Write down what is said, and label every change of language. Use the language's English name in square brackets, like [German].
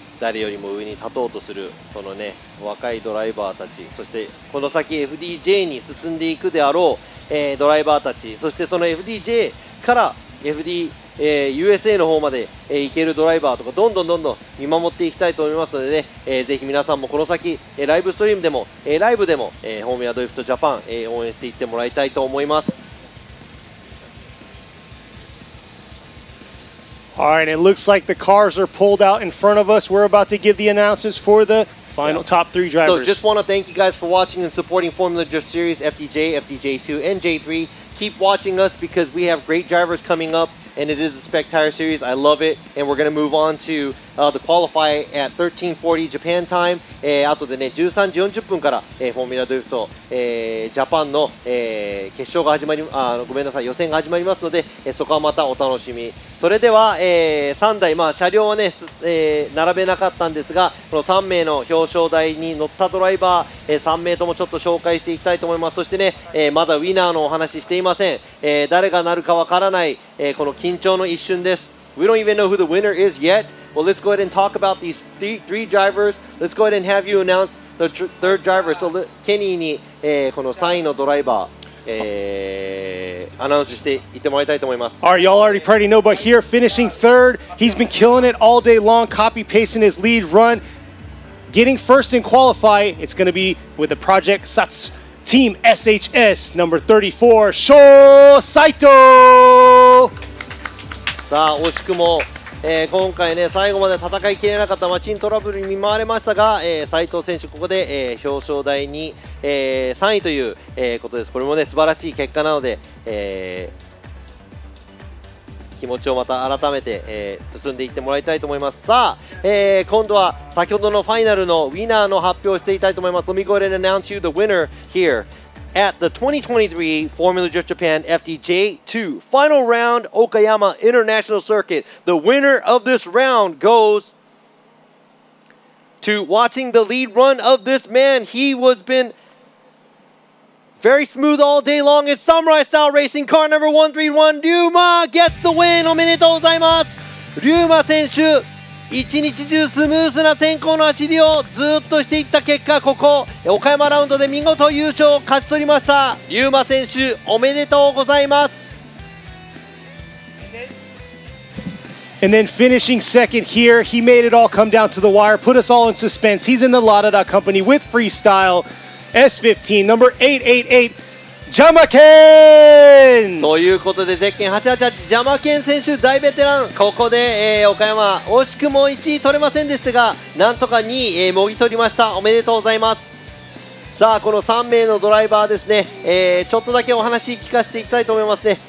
[Japanese] 誰よりも上に立とうとするそのね若いドライバーたち、そしてこの先 FDJ に進んでいくであろう、ドライバーたち、そしてその FDJ から USA の方まで、行けるドライバーとかどんどん見守っていきたいと思いますのでね、ぜひ皆さんもこの先、ライブストリームでも、ライブでも、フォーミュラドリフトジャパン、応援していってもらいたいと思います。 [English] All right, it looks like the cars are pulled out in front of us. We're about to give the announcements for the final top 3 drivers. So just want to thank you guys for watching and supporting Formula Drift Series, FDJ, FDJ2, and J3. Keep watching us because we have great drivers coming up, and it is a spectacular series. I love it, and we're going to move on to the qualify at 13:40 Japan time. [Japanese] 後でね13時40分から、フォーミュラドリフト、ジャパンの、決勝が始まりごめんなさい予選が始まりますので、そこはまたお楽しみ。それでは、3台、車両はね、並べなかったんですが、この3名の表彰台に乗ったドライバー、3名ともちょっと紹介していきたいと思います。そしてね、まだウィナーのお話していません。誰がなるかわからない、この緊張の一瞬です。 [English] We don't even know who the winner is yet. Well, let's go ahead and talk about these three drivers. Let's go ahead and have you announce the third driver. [Japanese] So, ケニーに、この3位のドライバー、アナウンスしていってもらいたいと思います。 [English] All right, y'all already probably know, but here finishing third, he's been killing it all day long, copy pasting his lead run, getting first in qualify. It's going to be with the Project Sats Team SHS number 34, Saito. [Japanese] さあ惜しくも、今回ね最後まで戦いきれなかったマシントラブルに見舞われましたが、斉藤選手ここで、表彰台に、3位という、ことです。これもね素晴らしい結果なので、気持ちをまた改めて、進んでいってもらいたいと思います。さあ、今度は先ほどのファイナルのウィナーの発表をしていきたいと思います。 [English] Let me go ahead and announce you the winner here at the 2023 Formula Drift Japan FDJ2 final round Okayama International Circuit. The winner of this round goes to watching the lead run of this man. He was been very smooth all day long. It's Samurai Style Racing car number 131. Ryuma gets the win. [Japanese] おめでとうございます。Ryuma 選手一日中スムーズな天候の走りをずっとしていった結果、ここ岡山ラウンドで見事優勝を勝ち取りました。 Ryuma選手おめでとうございます。 [English] And then finishing second here, he made it all come down to the wire, put us all in suspense. He's in the Lada company with freestyle S15 number 888. Jyamaken! [Japanese] ということでゼッケン888ジャマケン選手大ベテラン、ここで、岡山惜しくも1位取れませんでしたがなんとか2位、もぎ取りました。おめでとうございます。さあこの3名のドライバーですね、ちょっとだけお話聞かせていきたいと思いますね。